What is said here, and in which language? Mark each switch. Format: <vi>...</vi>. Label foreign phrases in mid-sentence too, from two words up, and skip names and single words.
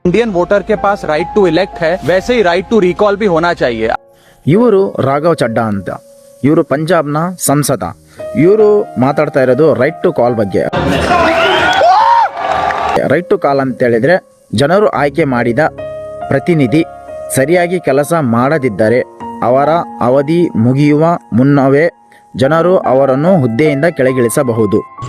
<en>Indian voter</en> <hi>के पास</hi> <en>right to elect</en> <hi>है, वैसे ही</hi> <en>right to recall</en> <hi>भी होना चाहिए।</hi> <kn>ಇವರು ರಾಘವ್ ಚಡ್ಡಾ ಅಂತ, ಇವರು ಪಂಜಾಬ್ನ ಸಂಸದ. ಇವರು ಮಾತಾಡ್ತಾ ಇರೋದು</kn> <en>right to call</en> <kn>ಬಗ್ಗೆ.</kn> <en>right to call</en> <kn>ಅಂತ ಹೇಳಿದ್ರೆ, ಜನರು ಆಯ್ಕೆ ಮಾಡಿದ ಪ್ರತಿನಿಧಿ ಸರಿಯಾಗಿ ಕೆಲಸ ಮಾಡದಿದ್ದರೆ ಅವರ ಅವಧಿ ಮುಗಿಯುವ ಮುನ್ನವೇ ಜನರು ಅವರನ್ನು ಹುದ್ದೆಯಿಂದ ಕೆಳಗಿಳಿಸಬಹುದು.</kn>